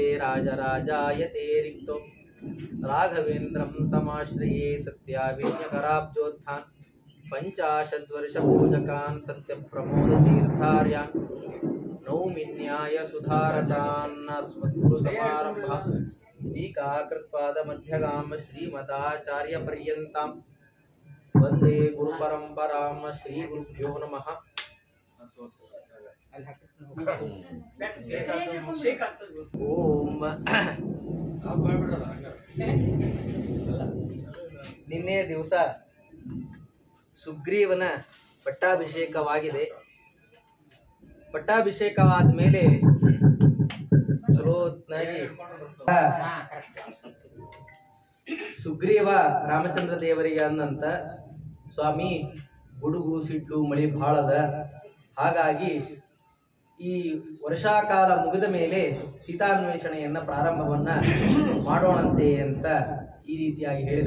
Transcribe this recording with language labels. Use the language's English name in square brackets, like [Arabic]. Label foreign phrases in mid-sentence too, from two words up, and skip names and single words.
[Sanskrit] राजराजायते रिक्तो राघवेन्द्रं तमाश्रये सत्याविज्ञकराब्जोत्थान् पञ्चाशद्वर्षपूजकान् सत्यप्रमोदतीर्थार्यान् नौमिन्याय सुधारतान् अस्मद्गुरुसमारम्भाः टीकाकृत्पादमध्यगां श्रीमदाचार्यपर्यन्तां वन्दे गुरुपरम्परां। श्रीगुरुभ्यो नमः। [Kannada] ओम ನಿನ್ನೆ ದಿವಸ ಸುಗ್ರೀವನ ಪಟ್ಟಾಭಿಷೇಕವಾಗಿದೆ. ಪಟ್ಟಾಭಿಷೇಕವಾದ ಮೇಲೆ ಚಲೋತ್ನಾಗಿ ಸುಗ್ರೀವ ರಾಮಚಂದ್ರ ದೇವರಿಗೆ ಅಂದಂತ, ಸ್ವಾಮಿ ಗುಡುಗು ಸಿಡ್ಲು ಮಳಿ ಭಾಳ ಅದ, ಹಾಗಾಗಿ ಈ ವರ್ಷಾಕಾಲ ಮುಗಿದ ಮೇಲೆ ಸೀತಾನ್ವೇಷಣೆಯನ್ನ ಪ್ರಾರಂಭವನ್ನ ಮಾಡೋಣಂತೆ ಅಂತ ಈ ರೀತಿಯಾಗಿ ಹೇಳಿದ.